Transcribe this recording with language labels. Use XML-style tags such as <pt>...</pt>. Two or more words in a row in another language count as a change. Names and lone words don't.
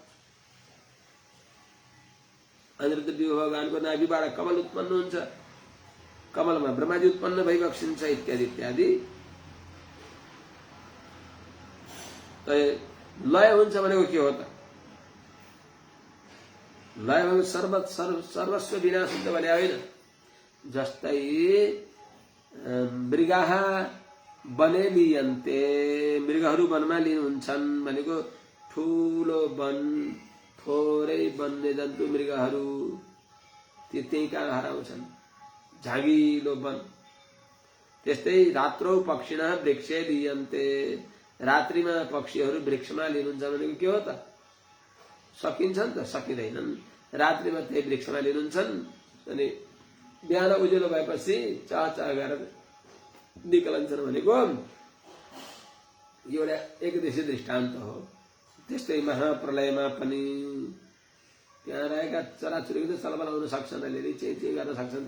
<ne>अनिरुद्ध व्यूह भगवानको नाभिबाट कमल उत्पन्न हुन्छ, कमलमा ब्रह्माजी उत्पन्न भइबक्सिन्छ इत्यादि इत्यादि। लय हुन्छ भनेको के हो त? लय भनेको सर्वस्व विनाश हुन्छ भने होइन।</ne> <sa>जस्तै मृगाः वने लीयन्ते,</sa> <ne>मृगहरू वनमा लीन हुन्छन् भनेको ठूलो वन थोरै वन्य जन्तु मृगहरू त्यही कहाँ हराउँछन्, झागिलो वन। त्यस्तै</ne> <sa>रात्रौ पक्षिणः वृक्षे लीयन्ते,</sa> <ne>रात्रिमा पक्षीहरू वृक्षमा लिनुहुन्छ भनेको के हो त? सकिन्छ नि त? सकिँदैनन्। रात्रिमा त्यही वृक्षमा लिनुहुन्छन् अनि बिहान उज्यालो भएपछि चहचह गरेर निकलन्छन् भनेको एउटा एकदेशीय दृष्टान्त हो। त्यस्तै महाप्रलयमा पनि त्यहाँ रहेका चराचुरुङ्गी त चलबल आउन सक्छन्, अलिअलि चेची गर्न सक्छन्।</ne>